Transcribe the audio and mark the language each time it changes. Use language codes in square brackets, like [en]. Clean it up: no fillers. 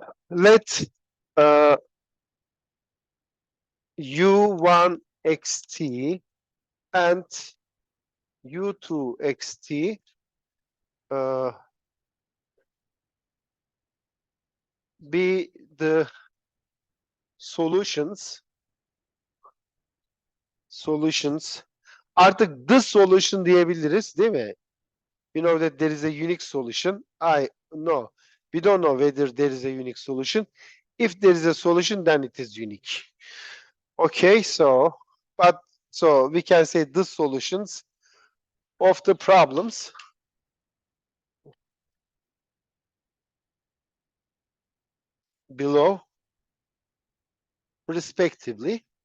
[en] Let U1 xt and U2 xt be the solutions solutions. [tr] Artık [en] the solution [tr] diyebiliriz, değil mi? [en] You know that there is a unique solution. I no. We don't know whether there is a unique solution. If there is a solution, then it is unique. Okay, so we can say the solutions of the problems below, respectively.